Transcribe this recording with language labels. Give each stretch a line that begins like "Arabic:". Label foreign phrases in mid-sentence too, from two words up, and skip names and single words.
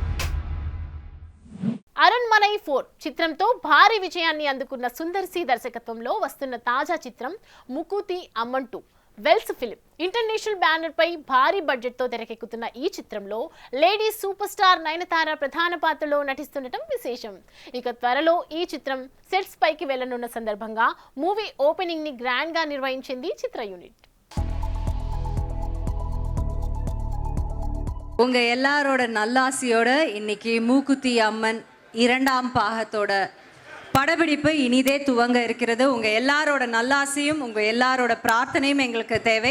Telugu: అరుణ్మలై 4 చిత్రంతో భారీ విజయాన్ని అందుకున్న సుందర్ సి దర్శకత్వంలో వస్తున్న తాజా చిత్రం ముకుతి అమ్మన్ 2 వెల్స్ ఫిలిం ఇంటర్నేషనల్ బ్యానర్ పై భారీ బడ్జెట్ తో తెరకెక్కుతున్న ఈ చిత్రంలో
English: lady super star
Telugu: నయనతార ప్రధాన పాత్రలో నటిస్తుండటం విశేషం. ఇక త్వరలో ఈ చిత్రం సెట్స్ పైకి వెళ్లనున్న సందర్భంగా
English: movie opening
Telugu: ని గ్రాండ్ గా నిర్వహించింది చిత్ర యూనిట్.
Tamil: உங்க எல்லாரோட நல்லாசியோட இன்னைக்கு மூக்குத்தி அம்மன் 2ஆம் பாகத்தோட படப்பிடிப்பு இனிதே துவங்க இருக்கிறது. உங்க எல்லாரோட நல்லாசியும் உங்க எல்லாரோட பிரார்த்தனையும் எங்களுக்கு தேவை.